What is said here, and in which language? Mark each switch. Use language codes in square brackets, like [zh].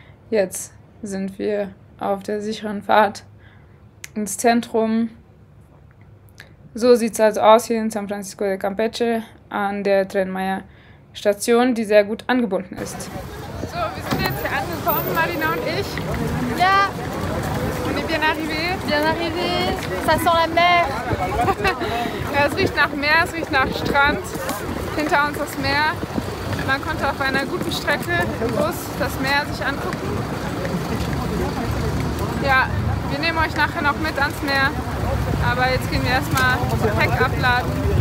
[de] Jetzt sind wir auf der sicheren Fahrt ins Zentrum. So sieht es also aus hier in San Francisco de Campeche an der Tren Maya Station, die sehr gut angebunden ist. So, wir sind jetzt hier angekommen, Marina und ich. Ja, [fr] On est bien arrivé. bien arrivé, ça sent la mer. [de] Ja, es riecht nach Meer, es riecht nach Strand. Hinter uns das Meer. Man konnte auf einer guten Strecke im Bus das Meer sich angucken. Ja, wir nehmen euch nachher noch mit ans Meer. Aber jetzt gehen wir erstmal Gepäck abladen.